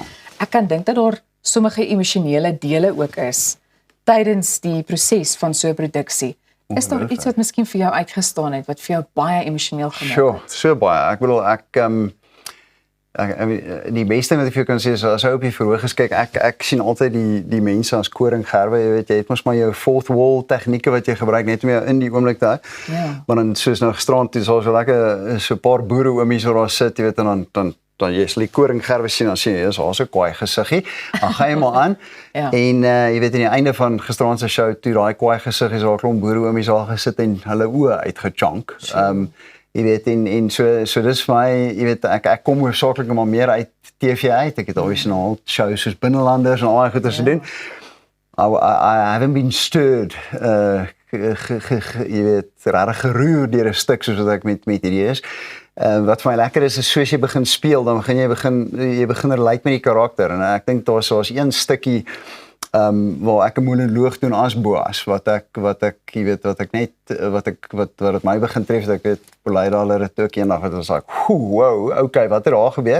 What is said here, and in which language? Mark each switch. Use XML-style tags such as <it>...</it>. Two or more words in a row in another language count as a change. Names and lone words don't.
<af>Ek kan dink dat daar sommige emosionele dele ook is tydens die proses van so 'n produksie. Is daar iets wat miskien vir jou uitgestaan het wat vir jou baie emosioneel gemaak het? So baie. Ek bedoel die beste wat ek vir jou kan sê is as jy op die verhoog kyk, ek sien altyd die mense as koringgerwe, jy weet jy het mos maar jou</af> <en>fourth wall</en> <af>tegnieke wat jy gebruik net om jou in die oomblik te hou. Ja. Maar dan soos nou gisterand toe so lekker so 'n paar boere oomies wat daar sit, jy weet en dan jy sê die koringgerwe sien dan sien jy is daar so 'n kwaai gesiggie. Dan gaan jy maar aan. En jy weet aan die einde van gisterand se show toe daai kwaai gesig is daar 'n klomp boere oomies daar gesit en hulle oë uitgechunk. Jy weet en so dis vir my, jy weet ek kom hoofsaaklik maar meer uit TV uit. Ek het alweer al shows soos Binnelanders en al daai goeie te doen.</af> <en>I haven't been stirred</en> <af>jy weet regtig geroer deur 'n stuk soos wat ek met hierdie is. Wat vir my lekker is soos jy begin speel, dan jy begin relate met die karakter en ek dink daar's een stukkie waar ek 'n monoloog doen as Boas wat ek jy weet wat dit my begin tref, ek weet Poleida hulle het ook eendag wat ons sê, wow, okay, wat het daar gebeur?</af>